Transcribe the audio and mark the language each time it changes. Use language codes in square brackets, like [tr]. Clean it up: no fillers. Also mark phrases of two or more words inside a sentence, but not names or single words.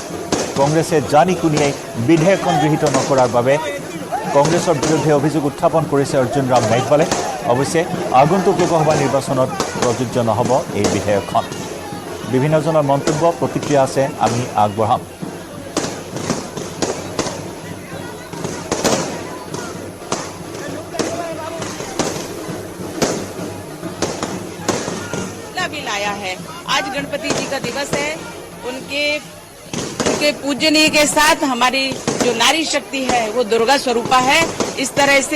[as] কংগ্ৰেছে জানি শুনিয়েই বিধেয়কখন গৃহীত নকৰাৰ বাবে কংগ্ৰেছৰ বিৰুদ্ধে অভিযোগ উত্থাপন কৰিছে অৰ্জুন ৰাম মেঘৱালে। অৱশ্যে আগন্তুক লোকসভা নিৰ্বাচনত প্ৰযোজ্য নহ'ব এই বিধেয়কখন। বিভিন্নজনৰ মন্তব্য প্ৰতিক্ৰিয়া আছে, আমি আগবঢ়াম। [hi] भी लाया है। आज गणपति जी का दिवस है। उनके पूजनीय के साथ हमारी जो नारी शक्ति है वो दुर्गा स्वरूपा है।